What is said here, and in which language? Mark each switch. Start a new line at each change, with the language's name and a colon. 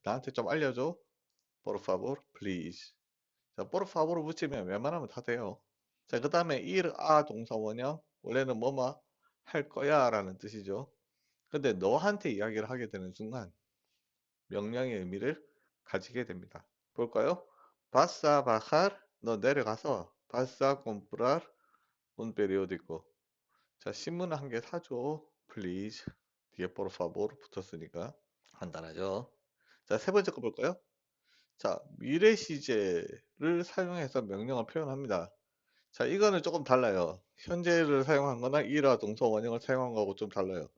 Korean: 나한테 좀 알려줘. Por favor, please. 자, por favor을 붙이면 웬만하면 다 돼요. 자, 그 다음에 ir a 동사 원형. 원래는 뭐뭐 할 거야 라는 뜻이죠. 근데 너한테 이야기를 하게 되는 순간 명령의 의미를 가지게 됩니다.
Spanish: 볼까요? Vas a bajar. 너 내려가서 Vas a comprar un periódico.
Korean: 자, 신문 한 개 사줘. Please. 뒤에 por favor 붙었으니까 간단하죠. 자, 세 번째 거 볼까요? 자, 미래 시제를 사용해서 명령을 표현합니다. 자, 이거는 조금 달라요. 현재를 사용한 거나 일화 동사 원형을 사용한 거하고 좀 달라요.